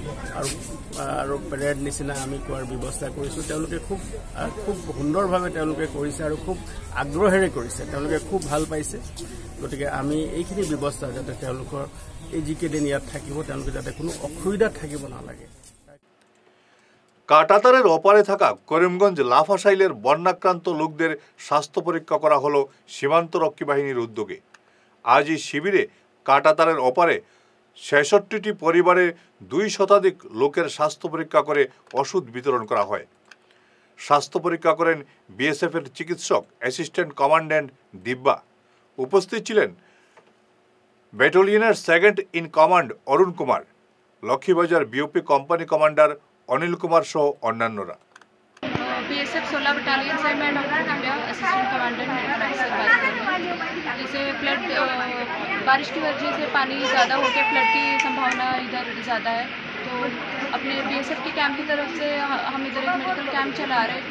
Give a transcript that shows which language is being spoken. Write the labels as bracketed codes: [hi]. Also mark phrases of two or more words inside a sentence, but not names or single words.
[as] আৰু পেৰেড নিচিনা আমি খোৱাৰ ব্যৱস্থা কৰিছোঁ, তেওঁলোকে খুব সুন্দৰভাৱে তেওঁলোকে কৰিছে আৰু খুব আগ্ৰহেৰে কৰিছে, তেওঁলোকে খুব ভাল পাইছে। গতিকে আমি এইখিনি ব্যৱস্থা যাতে তেওঁলোকৰ এই যিকেইদিন ইয়াত থাকিব তেওঁলোকে যাতে কোনো অসুবিধাত থাকিব নালাগে। [bn] কাঁটাতারের ওপারে থাকা করিমগঞ্জ লাফাশাইলের বন্যাক্রান্ত লোকদের স্বাস্থ্য পরীক্ষা করা হলো সীমান্তরক্ষী বাহিনীর উদ্যোগে। আজ এই শিবিরে কাঁটাতারের ওপারে ৬৬টি পরিবারের ২ শতাধিক লোকের স্বাস্থ্য পরীক্ষা করে ওষুধ বিতরণ করা হয়। স্বাস্থ্য পরীক্ষা করেন BSF এর চিকিৎসক [en] assistant commandant [bn] দিব্যা। উপস্থিত ছিলেন ব্যাটালিয়নের [en] second in command [bn] অরুণ কুমার, লক্ষ্মীবাজার BOP [en] company commander [bn] অনিল কুমার সহ অন্যান্যরা। [hi] BSF 16 बटालियन से मैं डॉक्टर काव्या [en] assistant commandant medical [hi] से बात कर रही हूँ। जैसे फ्लड बारिश की वजह से पानी ज़्यादा होकर फ्लड की संभावना इधर ज़्यादा है, तो अपने BSF के कैंप की तरफ से हम इधर एक [en] medical camp [hi] चला रहे हैं।